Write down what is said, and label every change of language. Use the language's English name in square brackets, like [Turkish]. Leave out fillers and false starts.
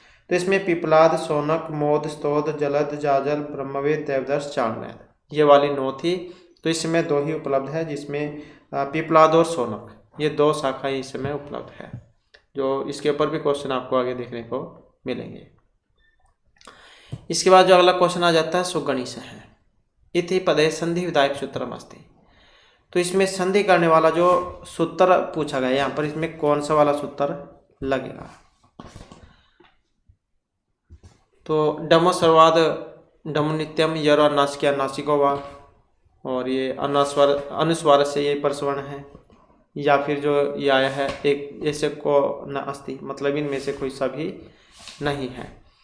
[Hindi] तो इसमें पिपलाद, शौनक, मोद, स्तोद, जलद, जाजल, ब्रह्मवेद, देवदर्श, चाणवेद, ये वाली 9 थी, तो इस समय 2 ही उपलब्ध है, जिसमें पिपलाद और सोनक, ये 2 शाखाएं इस समय उपलब्ध है, जो इसके ऊपर भी क्वेश्चन आपको आगे देखने को मिलेंगे। इसके बाद जो अगला क्वेश्चन आ जाता है सुगणिश है। [Sanskrit] इति पदे संधि विधायक सूत्रम अस्ति। [Hindi] तो इसमें संधि करने वाला जो सूत्र पूछा गया यहाँ पर, इसमें कौन सा वाला सूत्र लगेगा? तो [Sanskrit] डमो सर्वाद डमो नित्यम यर अन्नासिक अन्नासिको वा, [Hindi] और ये अनुस्वार से ये प्रसवर्ण है, या फिर जो ये आया है एक ऐसे को न अस्ति, मतलब इनमें से कोई सा भी नहीं है।